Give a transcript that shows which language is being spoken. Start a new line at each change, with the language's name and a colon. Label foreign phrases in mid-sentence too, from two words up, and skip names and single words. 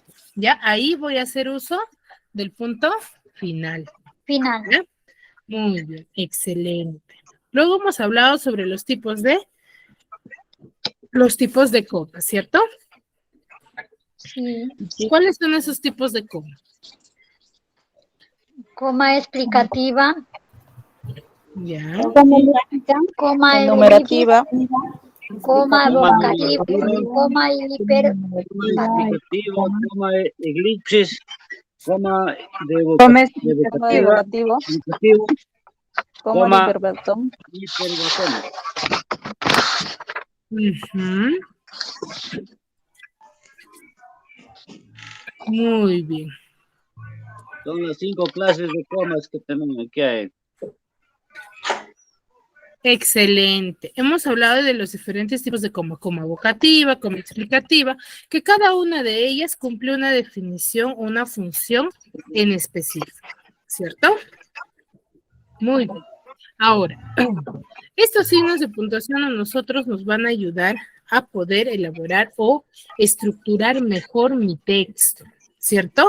Spanish: Ya, ahí voy a hacer uso del punto final. Final. ¿Ya? Muy bien, excelente. Luego hemos hablado sobre los tipos de coma, ¿cierto? Sí. ¿Cuáles son esos tipos de coma? Coma explicativa. Ya. Coma enumerativa, coma vocativa. Coma hiper. Explicativo, coma elipsis, coma de coma vocativa, evocativo, indicativo, coma coma hiperbatón, hiperbatón. Ujú. Muy bien. Son las 5 clases de comas que tenemos que hay. Excelente. Hemos hablado de los diferentes tipos de coma vocativa, coma explicativa, que cada una de ellas cumple una definición, una función en específico, ¿cierto? Muy bien. Ahora, estos signos de puntuación a nosotros nos van a ayudar a poder elaborar o estructurar mejor mi texto, ¿cierto?